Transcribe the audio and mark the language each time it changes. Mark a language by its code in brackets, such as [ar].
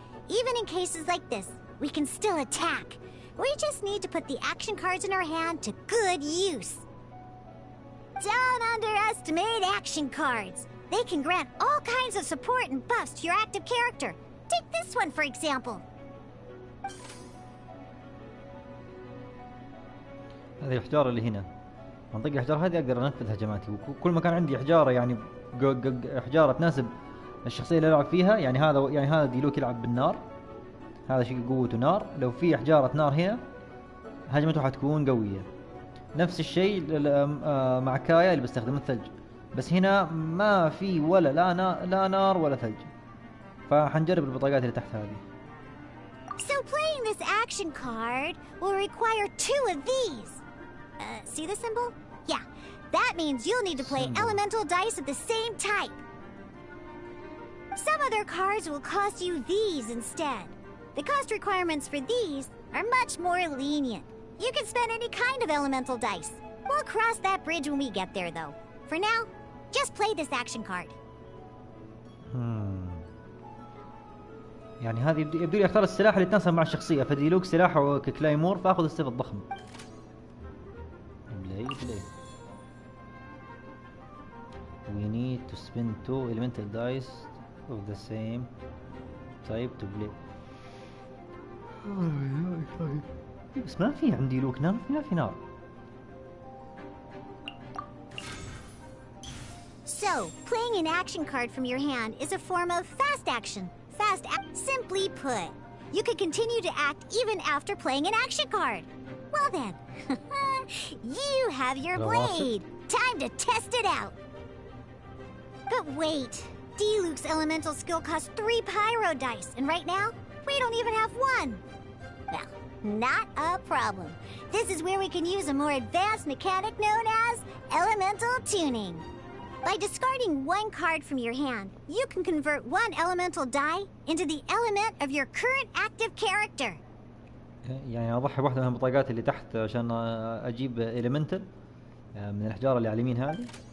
[en] Even in cases like this, we can still attack. We just need to put the action cards in our hand to good use. Don't underestimate action cards. They can grant all kinds of support and buffs to your active character. Take this one, for example. [ar] هذه الحجارة اللي هنا، منطقة الحجارة هذه أقدر أنفذ هجماتي، وكل ما كان عندي حجارة يعني حجارة تناسب الشخصية اللي ألعب فيها، يعني هذا ديلوك يلعب بالنار، هذا شيء قوته نار، لو في حجارة نار هنا هجمته حتكون قوية. نفس الشيء مع كايا اللي بستخدم الثلج، بس هنا ما في ولا لا نار ولا ثلج، فحنجرب البطاقات اللي تحت هذه. [en] So playing this action card will require 2 of these. See the symbol? Yeah, that means you'll need to play elemental dice of the same type. Some other cards will cost you these instead. The cost requirements for these are much more lenient. You can spend any kind of elemental dice. We'll cross that bridge when we get there, though. For now, just play this action card. [ar] يعني هذه يبدو لي اختار السلاح اللي يتناسب مع الشخصية، فديلوك سلاحه ككلايمور فاخذ السيف الضخم. [en] Play We need to spend 2 elemental dice of the same type to play. [ar] بس ما في عندي لوك نار، ما في نار. [en] So, playing an action card from your hand is a form of fast action. Simply put, you can continue to act even after playing an action card. Well then, you have your blade. Time to test it out. But wait, D-Luke's elemental skill costs 3 pyro dice, and right now, we don't even have 1. Well, not a problem. This is where we can use a more advanced mechanic known as elemental tuning. By discarding 1 card from your hand, you can convert 1 elemental die into the element of your current active character. [ar] يعني اضحي بواحدة من البطاقات اللي تحت عشان اجيب elemental من الحجارة اللي على اليمين هذه.